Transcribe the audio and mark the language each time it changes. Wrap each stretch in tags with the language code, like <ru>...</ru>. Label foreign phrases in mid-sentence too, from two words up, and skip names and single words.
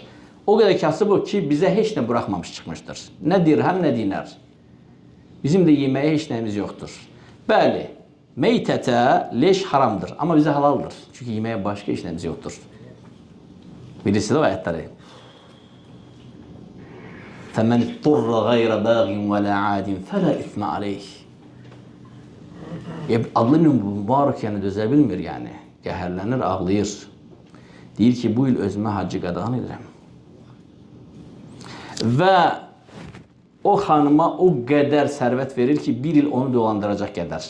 <az>O qədər kasıb o ki, bizə heç nə buraxmamış çıxmışdır. Nə dirhəm, nə dinar. Bizim də yeməyə heç nəyimiz yoxdur. Bəli, meytətə leş haramdır, amma bizə halaldır. Çünki yeməyə başqa heç nəyimiz yoxdur. Bilirsiniz o ayətləri.</az> <ar>فَمَنْ اضْطُرَّ غَيْرَ بَاغٍ وَلَا عَادٍ فَلَا اِثْمَ عَلَيْهِ.</ar> <az>Adlı mübarək yəni dözə bilmir yəni. Qəhərlənir, ağlayır. Deyir ki, bu il özümə hacı qadağan edirəm. Və o xanıma o qədər sərvət verir ki, bir il onu dolandıracaq qədər.</az>